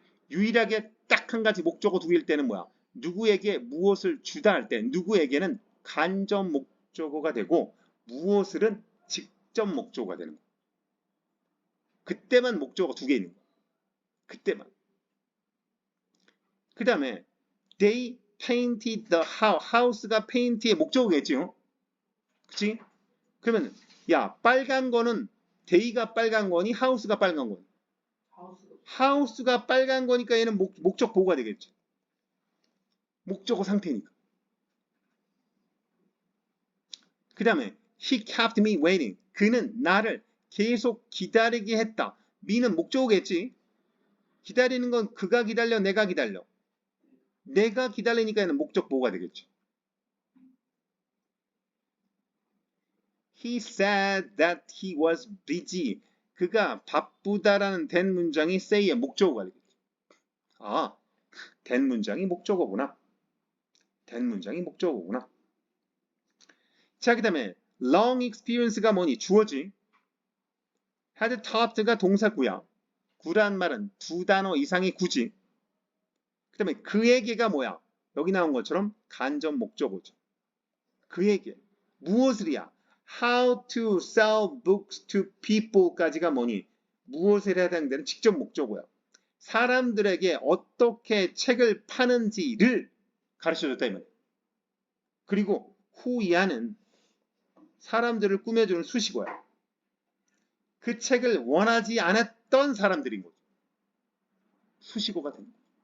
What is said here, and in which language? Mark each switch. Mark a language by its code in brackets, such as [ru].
[ko] 유일하게 딱 한 가지 목적어 두 개일 때는 뭐야? 누구에게 무엇을 주다 할 때 누구에게는 간접 목적어가 되고 무엇을은 직접 목적어가 되는 거야. 그때만 목적어 두 개 있는 거야. 그때만. 그 다음에 [en] they painted the house. [ko] house가 paint의 목적어겠지요. 그치? 그러면 야 빨간 거는 day가 빨간 거니 house가 빨간 거니? house가 빨간 거니까 얘는 목적 보호가 되겠지. 목적어 상태니까. 그 다음에 [en] he kept me waiting. [ko] 그는 나를 계속 기다리게 했다. me는 목적어겠지. 기다리는 건 그가 기다려 내가 기다려. 내가 기다리니까 얘는 목적 보호가 되겠지. [en] He said that he was busy. [ko] 그가 바쁘다라는 된 문장이 say의 목적어가 되겠지. 아, 된 문장이 목적어구나. 된 문장이 목적어구나. 자, 그 다음에 long experience가 뭐니? 주어지. had topped가 동사구야. 구란 말은 두 단어 이상이 구지. 그 다음에 그에게가 뭐야? 여기 나온 것처럼 간접 목적어죠. 그에게. 무엇을이야? [en] How to sell books to people까지가 [ko] 뭐니? 무엇에 해당되는 직접 목적어야. 사람들에게 어떻게 책을 파는지를 가르쳐줬다 이 말이야. 그리고 who야는 사람들을 꾸며주는 수식어야. 그 책을 원하지 않았던 사람들인 거죠. 수식어가 됩니다.